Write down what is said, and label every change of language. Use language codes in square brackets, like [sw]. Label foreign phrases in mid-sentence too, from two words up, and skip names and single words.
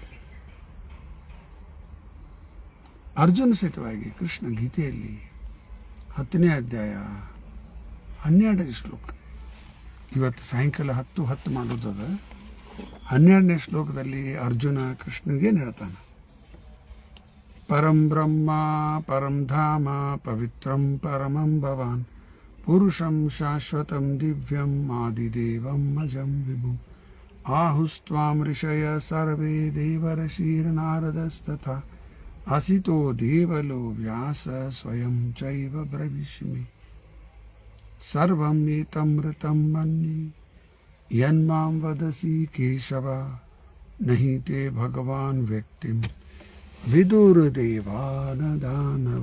[kn] ಅರ್ಜುನ ಸಹಿತವಾಗಿ ಕೃಷ್ಣ ಗೀತೆಯಲ್ಲಿ 10ನೇ ಅಧ್ಯಾಯ 12ನೇ ಶ್ಲೋಕ, ಇವತ್ತು ಸಾಯಂಕಾಲ 10:10 ಮಾಡೋದದ. 12ನೇ ಶ್ಲೋಕದಲ್ಲಿ ಅರ್ಜುನ ಕೃಷ್ಣಗೇನು ಹೇಳ್ತಾನೆ? [sa] ಪರಂ ಬ್ರಹ್ಮ ಪರಂ ಧಾಮ ಪವಿತ್ರಂ ಪರಮಂ ಭವಾನ್ ಪುರುಷಂ ಶಾಶ್ವತಂ ದಿವ್ಯಂ ಆದಿದೇವಂ ಅಜಂ ವಿಭುಂ ಆಹುಸ್ತ್ವಾಂ ಋಷಯ ಸರ್ವೇ ದೇವರ್ಷಿರ್ನಾರದಸ್ತಥಾ ಅಸಿತೋ ದೇವಲೋ ವ್ಯಾಸ ಸ್ವಯಂ ಚೈವ ಬ್ರವಿಷ್ಮಿ ಸರ್ವಂ ಏತಮೃತಂ ಮನ್ಯೆ ಯನ್ಮಾಂ ವದಸಿ ಕೇಶವ ನಹಿ ತೇ ಭಗವಾನ್ ವ್ಯಕ್ತಿಂ ವಿದುರ್ದೇವಾನ ದಾನವ.